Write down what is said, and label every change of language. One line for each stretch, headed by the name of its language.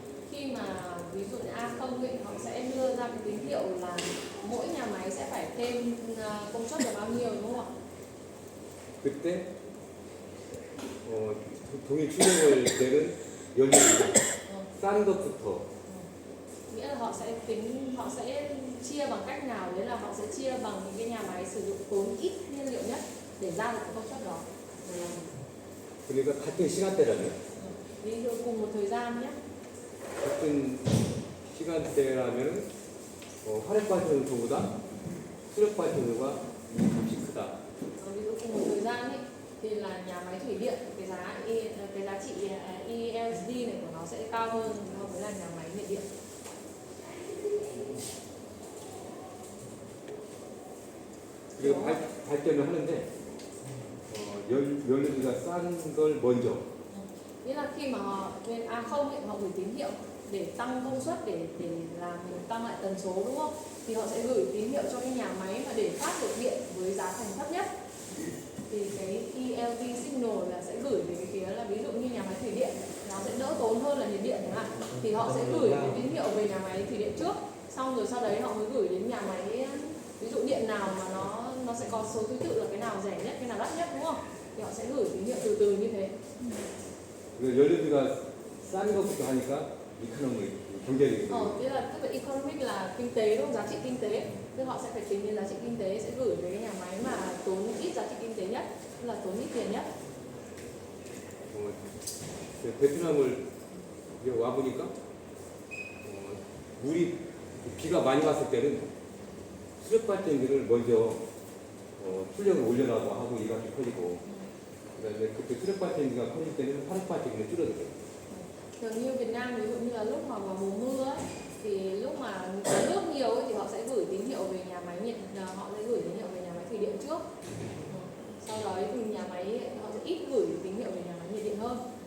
Vietnamese: Khi mà ví dụ như A0 ấy, họ sẽ đưa ra cái tín hiệu là mỗi nhà máy sẽ phải thêm công suất là bao nhiêu đúng không ạ?
Korean: 그때 동일 출력을 내는 연료 싼 것부터
Vietnamese: Nghĩa là họ sẽ chia bằng cách nào, đấy là họ sẽ chia bằng những cái nhà máy sử dụng tốn ít nhiên liệu nhất để ra được cái công suất đó.
Korean: 그러니까 같은 시간대라면
Vietnamese: Ví dụ cùng một thời gian nhé.
Korean: 같은 시간대라면 화력 발전소보다 수력 발전소가 이 값이 크다.
Vietnamese: Ví dụ cùng một thời gian ấy, thì là nhà máy thủy điện cái giá trị ELSD này của nó sẽ cao hơn so với là nhà máy nhiệt điện.
Korean: 그리고 발전을 하는데 연료비가 싼 걸 먼저
Vietnamese: Nghĩa là khi mà họ bên A0 ấy, họ gửi tín hiệu để tăng công suất để làm mình tăng lại tần số đúng không? Thì họ sẽ gửi tín hiệu cho cái nhà máy mà để phát được điện với giá thành thấp nhất. Thì cái ELT signal là sẽ gửi về cái phía là ví dụ như nhà máy thủy điện nó sẽ đỡ tốn hơn là nhiệt điện chẳng hạn. Thì họ sẽ gửi cái tín hiệu về nhà máy thủy điện trước, xong rồi sau đấy họ mới gửi đến nhà máy ví dụ điện nào mà nó sẽ có số thứ tự là cái nào rẻ nhất, cái nào đắt nhất đúng không? Thì họ sẽ gửi tín hiệu từ từ như thế.
Korean: 연료비가 싼 것부터 하니까 이코노미 경제적이죠.
Vietnamese: Tức là tức là economic là kinh tế đúng không? Giá trị kinh tế. Tức họ sẽ phải tính đến giá trị kinh tế, sẽ gửi về cái nhà máy mà tốn ít giá trị kinh tế nhất, tức là tốn ít tiền nhất.
Korean: 베트남을 와 보니까 물이 비가 많이 왔을 때는 수력 발전기를 먼저 출력을 올려놔고 하고 이렇게 커지고 그다음에 그때 수력 발전기가 커질 때는 화력 발전기는 줄어들어요.
Vietnamese: Thường như Việt Nam ví dụ như là lúc mà vào mùa mưa ấy, thì lúc mà có nước nhiều ấy, thì họ sẽ gửi tín hiệu về nhà máy nhiệt, họ sẽ gửi tín hiệu về nhà máy thủy điện trước. Sau đó thì nhà máy họ sẽ ít gửi tín hiệu về nhà máy nhiệt điện hơn.